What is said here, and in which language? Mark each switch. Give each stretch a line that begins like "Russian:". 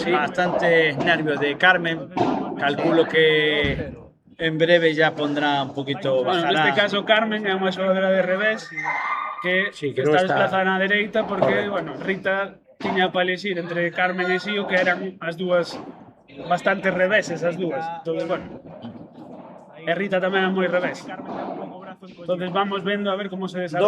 Spanish: Sí, bastante nervios de Carmen. Calculo que en breve ya pondrá un poquito,
Galician: Bueno, neste
Spanish: bajará.
Galician: caso Carmen é unha xogadora de revés que,
Spanish: Sí, que está
Galician: non está- desplazada na dereita porque, bueno, Rita tiña para elixir entre Carmen e Xío, que eran as dúas bastante reveses as dúas.
Spanish: Entonces, bueno,
Galician: e Rita tamén é moi revés.
Spanish: Entonces vamos vendo a ver como se desarrolla.